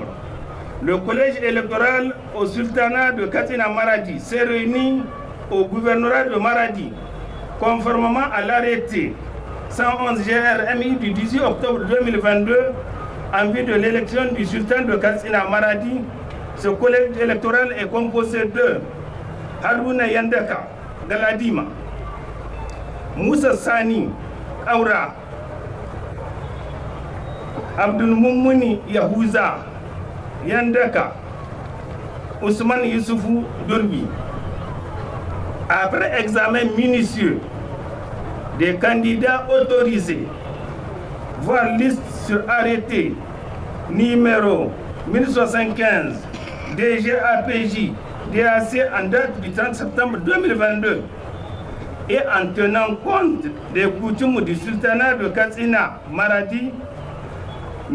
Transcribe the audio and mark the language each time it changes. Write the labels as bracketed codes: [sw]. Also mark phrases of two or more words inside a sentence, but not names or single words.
[fr] Le collège électoral au sultanat de Katsina Maradi s'est réuni au gouvernorat de Maradi, conformément à l'arrêté 111 GRMI du 18 octobre 2022 en vue de l'élection du sultan de Katsina Maradi. Ce collège électoral est composé de Haruna Yandaka Galadima, Moussa Sani Aura, Abdul Moumouni Yahouza Yandaka, Ousmane Youssoufou Dorbi. Après examen minutieux des candidats autorisés, voire liste sur arrêté numéro 1075 DGAPJ DAC en date du 30 septembre 2022 et en tenant compte des coutumes du sultanat de Katsina Maradi, M.